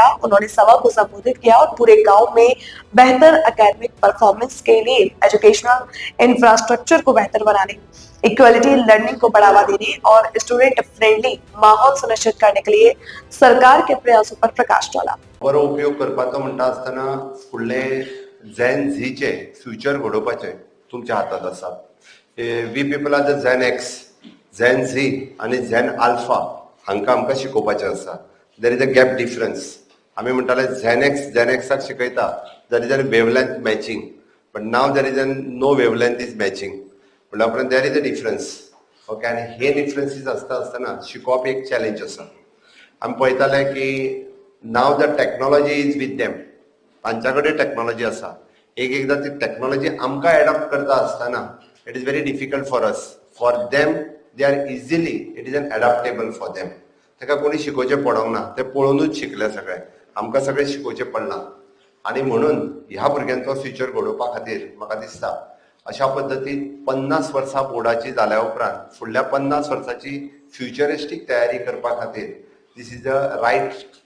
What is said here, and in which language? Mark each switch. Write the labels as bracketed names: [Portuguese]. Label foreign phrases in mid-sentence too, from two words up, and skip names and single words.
[Hindi] उन्होंने सभा को संबोधित किया और पूरे गांव में बेहतर [English] academic performance [Hindi] के लिए [English] educational infrastructure [Hindi] को बेहतर बनाने, [English] equality learning [Hindi] को बढ़ावा देने और [English] student friendly [Hindi] माहौल सुनिश्चित करने के लिए सरकार के प्रयासों पर प्रकाश डाला। [Konkani] बरो उपयोग करपाचो म्हणटा आसतना फुडले झेन झीचे फ्युचर घडोवपाचे तुमच्या हातात आसा. [English] we people are the Gen X, Gen Z [Konkani] आणि झेन अल्फा हांकां आमकां शिकोवपाचें आसा. [English] there is a gap difference. [Konkani] आमी म्हणटाले झेन एक्साक शिकयता [English] there is a wavelength matching, but now there is a no wavelength is matching. [Konkani] म्हणल्या उपरांत [English] there is a difference. [Konkani] ओके, आनी हे डिफरन्सीस आसतना शिकोवप एक चॅलेंज आसा. आमी पळयताले की [English] now the technology is with them. [Konkani] तांच्या कडेन टेक्नॉलॉजी आसा. एकदां ती टेक्नॉलॉजी आमकां एडॉप्ट करता आसतना [English] it is very difficult for us. for them they are easily it is an adaptable for them. [Konkani] ताका कोणी शिकोवचें पडोंक ना, ते पळोवनूच शिकले सगळे. आमकां सगळें शिकोवचें पडना. आनी म्हणून ह्या भुरग्यांचो फ्युचर घडोवपा खातीर म्हाका दिसता अशा पद्दतीन 50 वर्सां बोर्डाची जाल्या उपरांत फुडल्या 50 वर्सांची फ्युचरिस्टीक तयारी करपा खातीर [English] this is the right time.